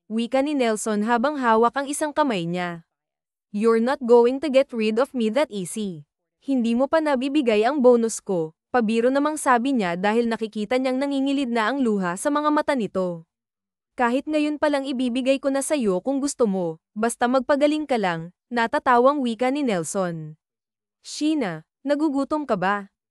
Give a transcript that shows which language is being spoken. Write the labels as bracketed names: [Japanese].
[Filipino] Wika ni Nelson habang hawak ang isang kamay niya. [English] You're not going to get rid of me that easy. [Filipino] Hindi mo pa nabibigay ang bonus ko, pabiro namang sabi niya dahil nakikita niyang nangingilid na ang luha sa mga mata nito. Kahit ngayon palang ibibigay ko na sa'yo kung gusto mo, basta magpagaling ka lang, natatawang wika ni Nelson. Sheena, nagugutom ka ba?